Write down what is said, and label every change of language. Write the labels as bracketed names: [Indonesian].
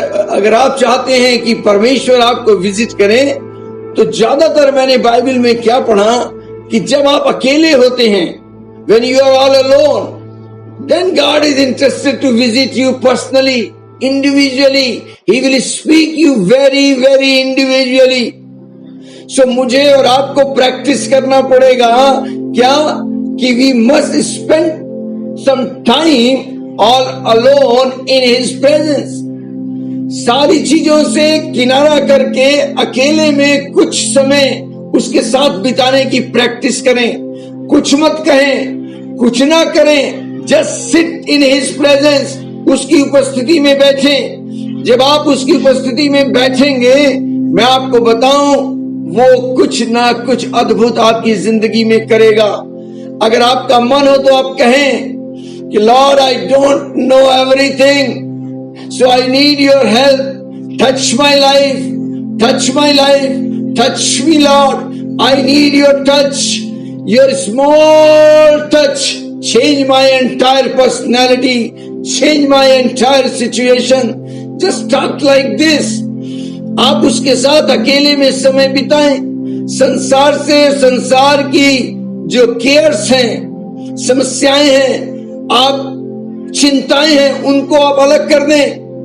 [Hindi] अगर आप चाहते हैं कि परमेश्वर आपको विजिट करें, तो ज्यादातर मैंने बाइबल में क्या पढ़ा कि जब आप अकेले होते हैं, [English] when you are all alone, then God is interested to visit you personally, individually. He will speak you very, very individually. So [Hindi] मुझे और आपको प्रैक्टिस करना पड़ेगा क्या कि [English] we must spend some time all alone in His presence. [Hindi] सारी चीजों से किनारा करके अकेले में कुछ समय उसके साथ बिताने की प्रैक्टिस करें। कुछ मत कहें, कुछ ना करें, [English] just sit in his presence, [Hindi] उसकी उपस्थिति में बैठें। जब आप उसकी उपस्थिति में बैठेंगे, मैं आपको बताऊं, वो कुछ ना कुछ अद्भुत आपकी जिंदगी में करेगा। अगर आपका मन हो तो आप कहें कि [English] Lord, I don't know everything, so I need your help. Touch my life, touch my life, touch me, Lord. I need your touch, your small touch. Change my entire personality, change my entire situation. Just talk like this. [Hindi] आप उसके साथ अकेले में समय बिताएं। संसार से, संसार की जो केयर्स हैं, समस्याएं हैं, आप चिंताएं हैं, उनको आप अलग कर दें।